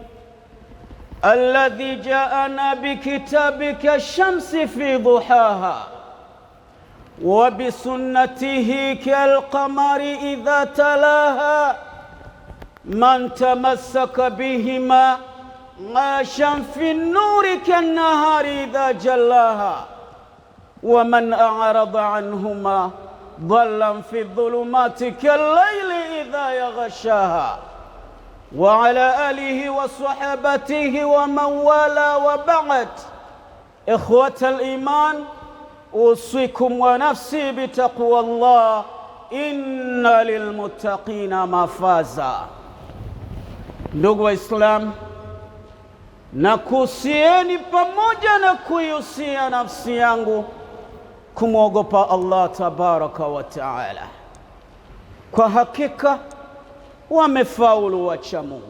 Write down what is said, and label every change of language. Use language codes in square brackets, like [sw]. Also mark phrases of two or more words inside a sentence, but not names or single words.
[ar] الذي جاءنا بكتابك الشمس في ضحاها وبسنته كالقمر إذا تلاها، من تمسك بهما عاشا في النور كالنهار إذا جلاها، ومن أعرض عنهما ضلا في الظلمات كالليل إذا يغشاها. وعلى آله وصحبته ومن والاه، وبعد. إخوة الإيمان، أوصيكم ونفسي بتقوى الله، إن للمتقين مفازا. [sw] Ndugu Waislamu, nakuhusieni pamoja na kuihusia nafsi yangu kumwogopa Allah [ar] تبارك وتعالى. [sw] Kwa hakika wamefaulu wacha Mungu.